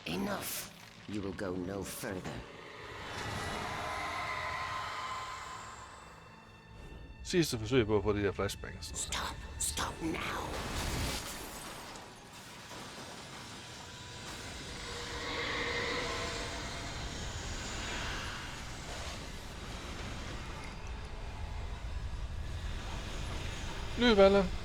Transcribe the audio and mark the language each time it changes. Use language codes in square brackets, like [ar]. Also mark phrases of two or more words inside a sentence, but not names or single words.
[en] Enough. You will go no further. [da] Sidste forsøg på at få de der flashbangs. [en] Stop. Stop now. [da] Løb, Allan.